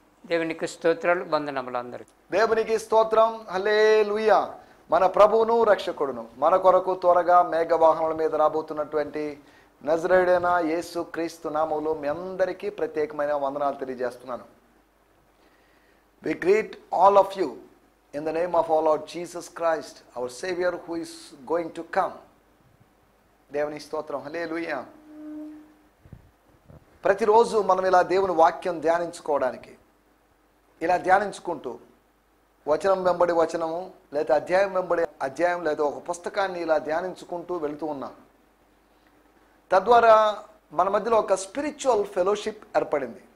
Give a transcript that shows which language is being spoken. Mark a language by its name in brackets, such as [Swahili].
[Telugu] దేవునికి స్తోత్రాలు, వందనములు అందరికీ. దేవునికి స్తోత్రం. హల్లెలూయా. మన ప్రభువును రక్షకుడును మన కొరకు త్వరగా మేఘవాహనముల మీద రాబోతున్నటువంటి నజరేయుడైన యేసు క్రీస్తు నామములో మీ అందరికీ ప్రత్యేకమైన వందనాలు తెలియజేస్తున్నాను. [English] We greet all of you in the name of our Lord Jesus Christ, our Savior who is going to come. [Telugu] దేవుని స్తోత్రం. హల్లెలూయా. ప్రతిరోజు మనం ఇలా దేవుని వాక్యం ధ్యానించుకోవడానికి, ఇలా ధ్యానించుకుంటూ వచనం వెంబడి వచనము లేదా అధ్యాయం వెంబడి అధ్యాయం లేదా ఒక పుస్తకాన్ని ఇలా ధ్యానించుకుంటూ వెళుతూ ఉన్నాం. తద్వారా మన మధ్యలో ఒక స్పిరిచువల్ ఫెలోషిప్ ఏర్పడింది.